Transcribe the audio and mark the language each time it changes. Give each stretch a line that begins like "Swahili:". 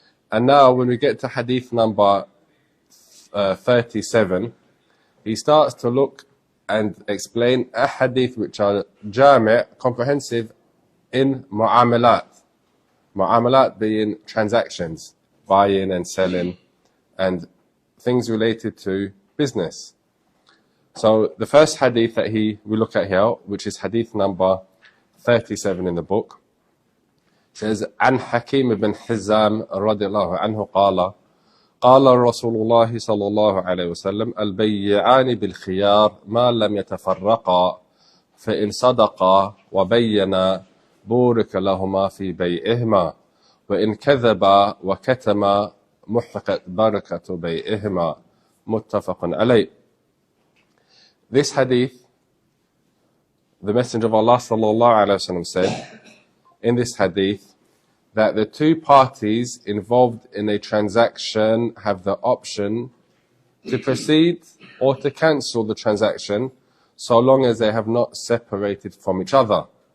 English: And now when we get to hadith number 37, he starts to look and explain ahadith which are jami', comprehensive in mu'amalat. Mu'amalat being transactions, buying and selling, and things related to business. So the first hadith that we look at here, which is hadith number 37 in the book, says,
Arabic: عن حكيم بن حزام رضي الله عنه قال قال رسول الله صلى الله عليه وسلم البيعان بالخيار ما لم يتفرقا فإن صدقا وبينا بورك لهما في بيعهما وإن كذبا وكتما محقت بركة بيعهما متفق عليه.
English: This hadith, the Messenger of Allah sallallahu alaihi wasallam said in this hadith that the two parties involved in a transaction have the option to proceed or to cancel the transaction so long as they have not separated from each other.